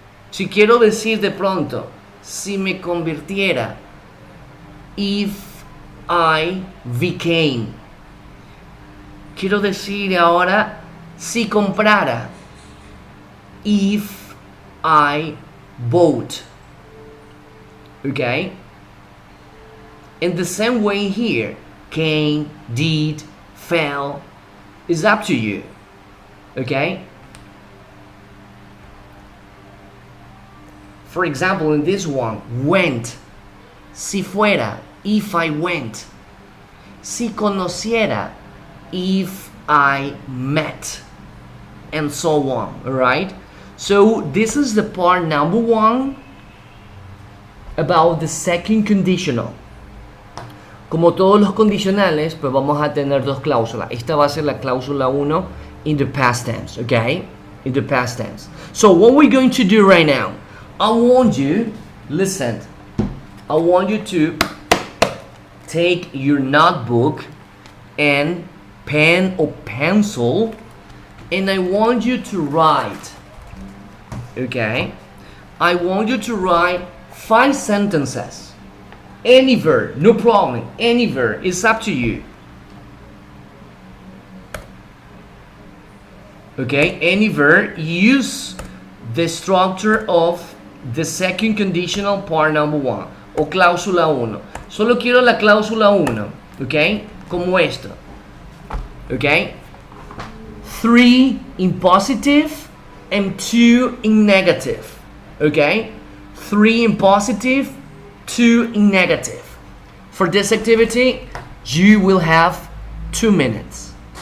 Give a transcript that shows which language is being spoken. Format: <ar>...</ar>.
<es>Si quiero decir de pronto, si me convirtiera,</es> <en>if I became.</en> <es>Quiero decir ahora, si comprara,</es> <en>if I bought. Okay? In the same way here, came, did, fell, is up to you. Okay? For example, in this one, went,</en> <es>si fuera,</es> <en>if I went,</en> <es>si conociera,</es> <en>if I met, and so on, alright? So this is the part number 1 about the second conditional.</en> <es>Como todos los condicionales, pues vamos a tener 2 cláusulas. Esta va a ser la cláusula 1</es> <en>in the past tense, okay? In the past tense. So what we're going to do right now, I want you, listen, I want you to take your notebook and pen or pencil, and I want you to write, okay? I want you to write 5 sentences. Any verb, no problem. Any verb, it's up to you. Okay, any verb, use the structure of the second conditional part number 1</en> <es>o cláusula 1. Solo quiero la cláusula 1, ok, como esto, ok.</es> <en>3 in positive and 2 in negative, ok. 3 in positive, 2 in negative. For this activity, you will have 2 minutes.</en>